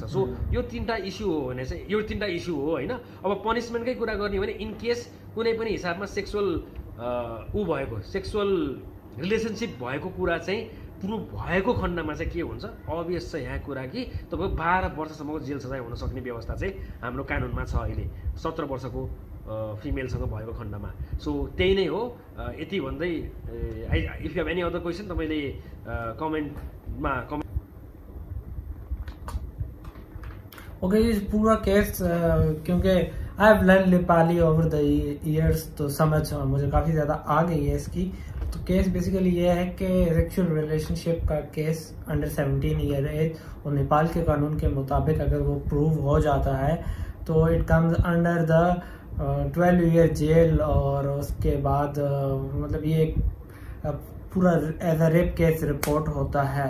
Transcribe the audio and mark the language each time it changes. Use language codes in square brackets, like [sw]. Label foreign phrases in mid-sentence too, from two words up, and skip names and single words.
[ne] सो यो तिनवटा इस्यु हो भने चाहिँ यो तिनवटा इस्यु हो होइन। अब पनिसमेन्टकै कुरा गर्ने हो भने [en] in case [ne] कुनै पनि हिसाबमा [en] sexual relationship [ne] भएको कुरा चाहिँ प्रुभ भएको खण्डमा चाहिँ के हुन्छ, अभियस छ यहाँ कुरा कि तपाईँको 12 वर्षसम्मको जेल सजाय हुन सक्ने व्यवस्था चाहिँ हाम्रो कानुनमा छ अहिले 17 वर्षको फिमेलसँग भएको खण्डमा। सो त्यही नै हो। यति भन्दै [en] if you have any other question [ne] तपाईँले कमेन्टमा [hi] ओके जी, पूरा केस क्योंकि [en] I have learn Nepali over the years, [hi] तो समझ मुझे काफ़ी ज़्यादा आ गई है इसकी। तो [en] case basically [hi] ये है कि [en] sexual relationship [hi] का केस [en] under 17 year age [hi] और नेपाल के कानून के मुताबिक अगर वो प्रूव हो जाता है तो [en] it comes under the 12 year jail, [hi] और उसके बाद मतलब ये पूरा [en] as a rape case [hi] रिपोर्ट होता है।